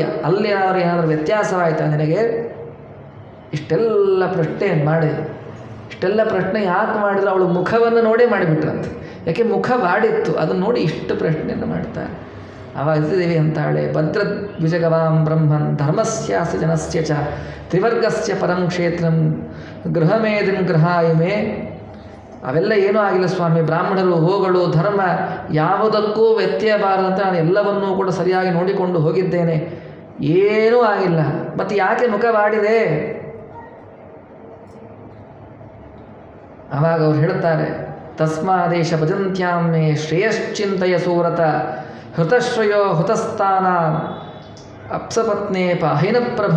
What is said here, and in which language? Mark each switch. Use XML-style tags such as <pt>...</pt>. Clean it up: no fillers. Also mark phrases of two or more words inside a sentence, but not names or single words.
<kn>ಅಲ್ಲಿ ಏನಾದರೂ ವ್ಯತ್ಯಾಸವಾಯಿತಾ ನಿನಗೆ? ಇಷ್ಟೆಲ್ಲ ಪ್ರಶ್ನೆ ಮಾಡಿದೆ. ಇಷ್ಟೆಲ್ಲ ಪ್ರಶ್ನೆ ಯಾಕೆ ಮಾಡಿದ್ರು? ಅವಳು ಮುಖವನ್ನು ನೋಡೇ ಮಾಡಿಬಿಟ್ರಂತೆ. ಯಾಕೆ ಮುಖ ಬಾಡಿತ್ತು, ಅದನ್ನು ನೋಡಿ ಇಷ್ಟು ಪ್ರಶ್ನೆಯನ್ನು ಮಾಡ್ತಾರೆ. ಆವಾಗ ದೇವಿ ಅಂತಾಳೆ,</kn> <sa>ಭದ್ರ ದ್ವಿಜಗವಾಂ ಬ್ರಹ್ಮನ್ ಧರ್ಮಸ್ಯಾಸ್ಯ ಜನಸ್ಯ ಚ ತ್ರಿವರ್ಗಸ್ಯ ಪರಂ ಕ್ಷೇತ್ರಂ ಗೃಹಮೇದಿನ್ ಗೃಹಾಯುಮೇ.</sa> <kn>ಅವೆಲ್ಲ ಏನೂ ಆಗಿಲ್ಲ ಸ್ವಾಮಿ, ಬ್ರಾಹ್ಮಣರು ಹೋಗಳು ಧರ್ಮ ಯಾವುದಕ್ಕೂ ವ್ಯತ್ಯಯಬಾರದಂತೆ ನಾನು ಎಲ್ಲವನ್ನೂ ಕೂಡ ಸರಿಯಾಗಿ ನೋಡಿಕೊಂಡು ಹೋಗಿದ್ದೇನೆ, ಏನೂ ಆಗಿಲ್ಲ. ಮತ್ತು ಯಾಕೆ ಮುಖ ಬಾಡಿದೆ? ಆವಾಗ ಅವ್ರು ಹೇಳ್ತಾರೆ,</kn> <sa>ತಸ್ಮಾದೇಶ ಭಜಂತ್ಯಾಮೇ ಶ್ರೇಯಶ್ಚಿಂತಯ ಸೂರತ ಹೃತಶ್ರಯೋ ಹುತಸ್ಥಾನ ಅಪ್ಸಪತ್ನೇ ಪಾಹಿನ ಪ್ರಭೋ.</sa>